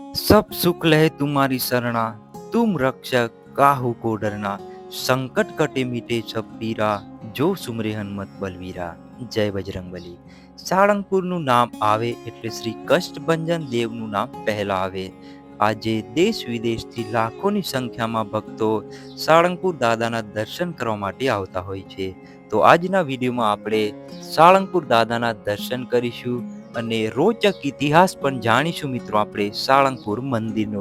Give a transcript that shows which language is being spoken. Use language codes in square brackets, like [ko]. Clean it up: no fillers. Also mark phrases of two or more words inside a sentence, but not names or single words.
[awa] सब सुख लहे तुम्हारी शरणा, तुम रक्षक काहू को डरना, संकट कटे मीटे सब पीरा, जो सुमरे हनुमत बलवीरा। [gu] જય બજરંગબલી। સાળંગપુરનું નામ આવે એટલે શ્રી કષ્ટભંજન દેવનું નામ પહેલા આવે। આજે દેશ વિદેશથી લાખોની સંખ્યામાં ભક્તો સાળંગપુર દાદાના દર્શન કરવા માટે આવતા હોય છે। તો આજના વિડીયોમાં આપણે સાળંગપુર દાદાના દર્શન કરીશું અને રોચક ઇતિહાસ પણ જાણીશું મિત્રો આપણે સાળંગપુર મંદિરનો।